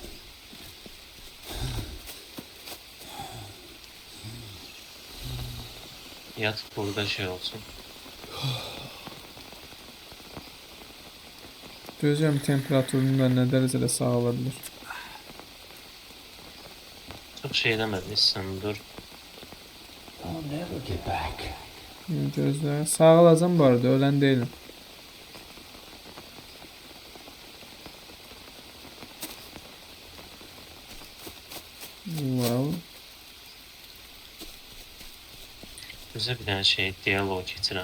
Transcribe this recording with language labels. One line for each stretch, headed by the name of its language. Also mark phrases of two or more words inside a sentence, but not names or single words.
Azerbaijani: Yat burada şey olsun. Gözlem temperaturunu da nə dərəcədə sağlaya bilir? Çox şey eləməmişsən, dur.
English: I'll never get back.
Azerbaijani: Gözlə. Sağalacam bu arada, ölən deyiləm. Wow. Bizə bir dənə şey, dialog keçirəm.